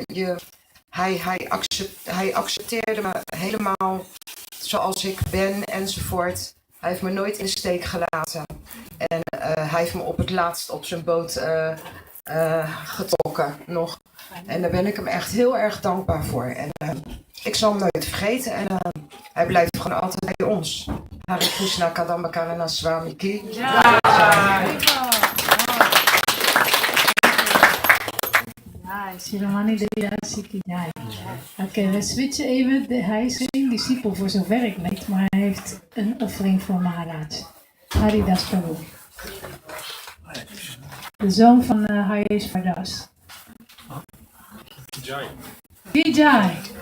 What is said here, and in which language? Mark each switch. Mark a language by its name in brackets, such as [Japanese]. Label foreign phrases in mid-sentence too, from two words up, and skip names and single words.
[Dutch] Hij accepteerde me helemaal zoals ik ben enzovoort. Hij heeft me nooit in de steek gelaten. En hij heeft me op het laatst op zijn boot getrokken nog. En daar ben ik hem echt heel erg dankbaar voor. En ik zal hem nooit vergeten. En hij blijft gewoon altijd bij ons. [Sanskrit] हरे कृष्ण, [Dutch] Kadamba, Kanana, Swami Ki. Ja. Jai. Shiromani Devi Siki Jai. Oké, we switchen even. Hij is geen discipel voor zover ik weet, maar hij heeft een offering voor Maharaj. Haridas Prabhu. De zoon van Hayeshwar Das. Jai. Jai.